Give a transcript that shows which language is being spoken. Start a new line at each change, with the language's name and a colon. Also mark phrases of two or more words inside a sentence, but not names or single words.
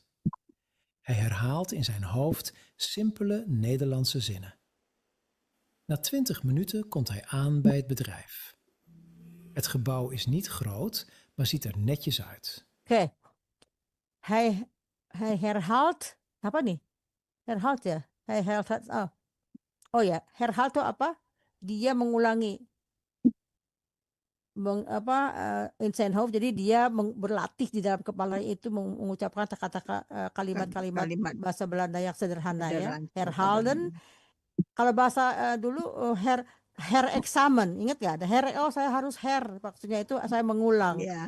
Dutch: Hij herhaalt in zijn hoofd simpele Nederlandse zinnen. Na 20 minuten komt hij aan bij het bedrijf. Het gebouw is niet groot, maar ziet er netjes uit.
Indonesian: Oké.
Dutch: Hij herhaalt
Indonesian: apa nih? Herhaalt ya.
Dutch: Hij herhaalt.
Indonesian: Oh ya, herhaalt itu apa? Dia mengulangi
Dutch: in zijn hoofd.
Indonesian: Jadi dia berlatih di dalam kepala itu mengucapkan kata-kata kalimat-kalimat Kalimat bahasa Belanda yang sederhana ya. sederhana. Herhalen. Kalau bahasa dulu herexamen, ingat gak? Ada saya harus maksudnya itu saya mengulang. Ya,